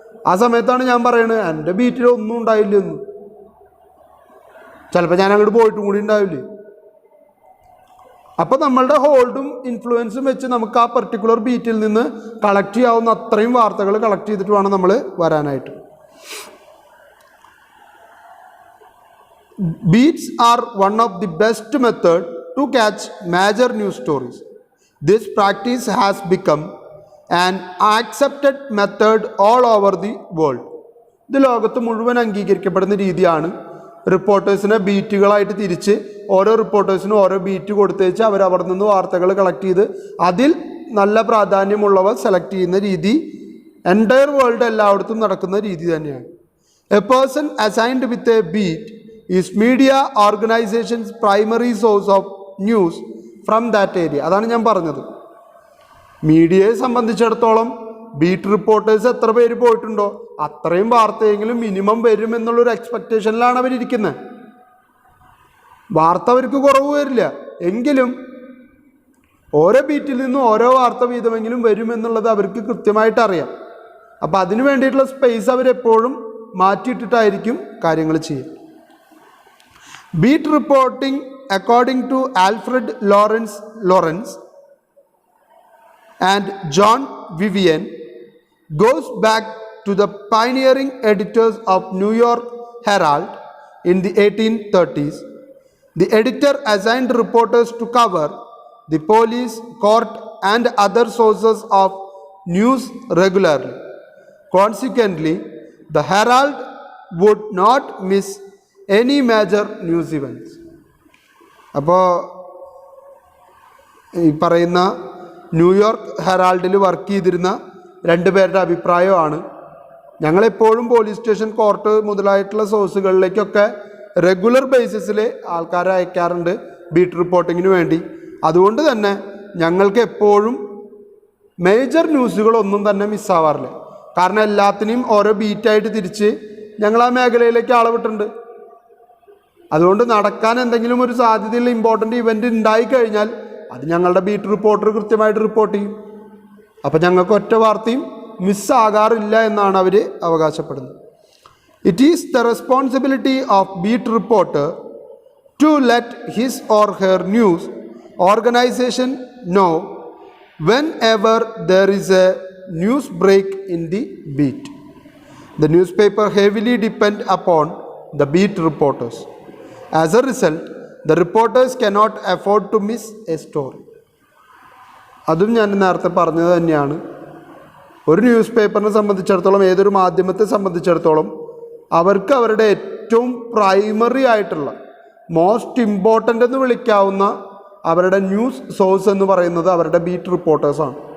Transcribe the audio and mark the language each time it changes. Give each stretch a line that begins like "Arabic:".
Malayalam: ആ സമയത്താണ് ഞാൻ പറയുന്നത് എൻ്റെ ബീറ്റിൽ ഒന്നും ഉണ്ടായില്ലെന്ന്. ചിലപ്പോൾ ഞാൻ അങ്ങോട്ട് പോയിട്ടും കൂടി ഉണ്ടാവില്ലേ. അപ്പോൾ നമ്മളുടെ ഹോൾഡും ഇൻഫ്ലുവൻസും വെച്ച് നമുക്ക് ആ പർട്ടിക്കുലർ ബീറ്റിൽ നിന്ന് കളക്ട് ചെയ്യാവുന്ന അത്രയും വാർത്തകൾ കളക്ട് ചെയ്തിട്ട് വേണം നമ്മൾ വരാനായിട്ട്.
English: Beats are one of the best method to catch major news stories. This practice has become an accepted method all over the world.
Malayalam: ഇത് ലോകത്ത് മുഴുവൻ അംഗീകരിക്കപ്പെടുന്ന രീതിയാണ് റിപ്പോർട്ടേഴ്സിനെ ബീറ്റുകളായിട്ട് തിരിച്ച് ഓരോ റിപ്പോർട്ടേഴ്സിനും ഓരോ ബീറ്റ് കൊടുത്തേച്ച് അവർ അവിടെ നിന്ന് വാർത്തകൾ കളക്ട് ചെയ്ത് അതിൽ നല്ല പ്രാധാന്യമുള്ളവ സെലക്ട് ചെയ്യുന്ന രീതി എൻറ്റയർ വേൾഡ് എല്ലായിടത്തും നടക്കുന്ന രീതി തന്നെയാണ്.
English: A person assigned with a beat is media organisations primary source of news from that area.
Malayalam: അതാണ് ഞാൻ പറഞ്ഞത്. മീഡിയയെ സംബന്ധിച്ചിടത്തോളം ബീറ്റ് റിപ്പോർട്ടേഴ്സ് എത്ര പേര് പോയിട്ടുണ്ടോ അത്രയും വാർത്തയെങ്കിലും മിനിമം വരും എന്നുള്ളൊരു എക്സ്പെക്റ്റേഷനിലാണ് അവരിയ്ക്കുന്നത്. വാർത്ത അവർക്ക് കുറവ് വരില്ല, എങ്കിലും ഓരോ ബീറ്റിൽ നിന്നും ഓരോ വാർത്ത വീതമെങ്കിലും വരുമെന്നുള്ളത് അവർക്ക് കൃത്യമായിട്ട് അറിയാം. അപ്പോൾ അതിന് വേണ്ടിയിട്ടുള്ള സ്പേസ് അവരെപ്പോഴും മാറ്റിയിട്ടിട്ടായിരിക്കും കാര്യങ്ങൾ ചെയ്യുക.
English: Beat reporting according to Alfred Lawrence and John Vivian goes back to the pioneering editors of New York Herald in the 1830s. The editor assigned reporters to cover the police, court, and other sources of news regularly. Consequently, the Herald would not miss any major news events.
Malayalam: അപ്പോൾ ഈ പറയുന്ന New York ഹെറാൾഡിൽ work ചെയ്തിരുന്ന രണ്ട് പേരുടെ അഭിപ്രായമാണ് ഞങ്ങളെപ്പോഴും police station, court മുതലായിട്ടുള്ള സോഴ്സുകളിലേക്കൊക്കെ regular ബേസിസിൽ ആൾക്കാരെ അയക്കാറുണ്ട് beat റിപ്പോർട്ടിങ്ങിന് വേണ്ടി. അതുകൊണ്ട് തന്നെ ഞങ്ങൾക്ക് എപ്പോഴും മേജർ ന്യൂസുകളൊന്നും തന്നെ മിസ്സാവാറില്ല. കാരണം എല്ലാത്തിനെയും ഓരോ ബീറ്റായിട്ട് തിരിച്ച് ഞങ്ങൾ ആ മേഖലയിലേക്ക് ആളെ വിട്ടിട്ടുണ്ട്. അതുകൊണ്ട് നടക്കാൻ എന്തെങ്കിലും ഒരു സാധ്യതയുള്ള ഇമ്പോർട്ടൻ്റ് ഇവൻ്റ് ഉണ്ടായിക്കഴിഞ്ഞാൽ അത് ഞങ്ങളുടെ ബീറ്റ് റിപ്പോർട്ടർ കൃത്യമായിട്ട് റിപ്പോർട്ട് ചെയ്യും. അപ്പം ഞങ്ങൾക്ക് ഒറ്റ വാർത്തയും മിസ്സാകാറില്ല എന്നാണ് അവർ അവകാശപ്പെടുന്നത്.
English: It is the responsibility of beat reporter to let his or her news organisation know whenever there is a news break in the beat. The newspaper heavily depend upon the beat reporters. As a result, the reporters cannot afford to miss a story.
Malayalam: അതും ഞാൻ നേരത്തെ പറഞ്ഞത് തന്നെയാണ്. ഒരു news പേപ്പറിനെ സംബന്ധിച്ചിടത്തോളം, ഏതൊരു മാധ്യമത്തെ സംബന്ധിച്ചിടത്തോളം അവർക്ക് അവരുടെ ഏറ്റവും പ്രൈമറി ആയിട്ടുള്ള മോസ്റ്റ് ഇമ്പോർട്ടൻ്റ് എന്ന് വിളിക്കാവുന്ന അവരുടെ ന്യൂസ് സോഴ്സ് എന്ന് പറയുന്നത് അവരുടെ ബീറ്റ് റിപ്പോർട്ടേഴ്സാണ്.